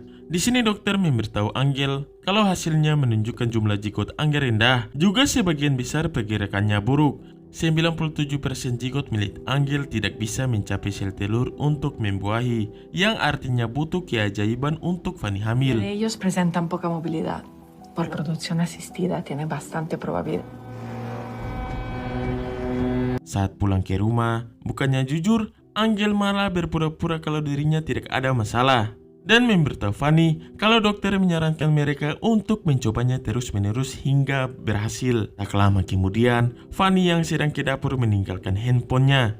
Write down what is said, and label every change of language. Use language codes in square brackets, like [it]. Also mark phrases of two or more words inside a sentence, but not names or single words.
[id] Di sini dokter memberitahu Angel kalau hasilnya menunjukkan jumlah zigot Angel rendah. Juga sebagian besar pergerakannya buruk. 97% zigot milik Angel tidak bisa mencapai sel telur untuk membuahi, yang artinya butuh keajaiban untuk Fanny hamil. [es] Ellos presentan poca movilidad. Por producción asistida tiene bastante probabilidad. [id] Saat pulang ke rumah, bukannya jujur, Angel malah berpura-pura kalau dirinya tidak ada masalah dan memberitahu Fanny kalau dokter menyarankan mereka untuk mencobanya terus-menerus hingga berhasil. Tak lama kemudian, Fanny yang sedang ke dapur meninggalkan handphonenya.